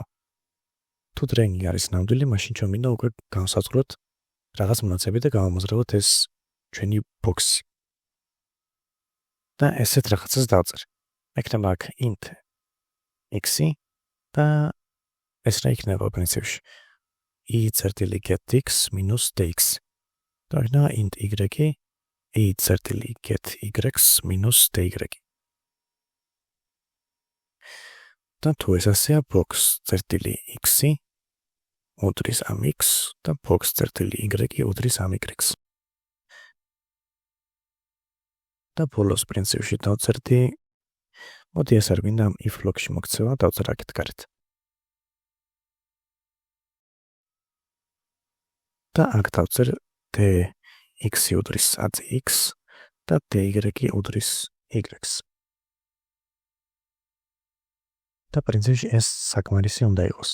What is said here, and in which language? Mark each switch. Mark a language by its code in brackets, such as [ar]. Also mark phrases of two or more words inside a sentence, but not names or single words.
[ka] თუ dragging არის ნამდვილი, მაშინ ჩვენ მინდა უკვე განსაზღვროთ რაღაც მონაცემები და გავამოძრავოთ ეს ჩვენი box-ი. და ესეთ რაღაცას დავწერ. მექნება აქ [en] int x-ი [ka] და ეს რა იქნება პრინციპში i წერტილი [en] get-x minus dx. [ka] და იქნება [en] int y i [ka] წერტილი [en] get-y minus dy. [ka] და თუ ეს ასეა box წერტილი x-ი უდრის ამ x და box წერტილი y უდრის ამ y. და ბოლოს პრინციპში დავწერდი მოდი ეს არ გვინდა [en] if block-ში [ka] მოქცევა დავწერ აქეთ გარეთ. და აქ დავწერ dx უდრის x და dy უდრის y-ს. და პრინციპში ეს საკმარისი უნდა იყოს.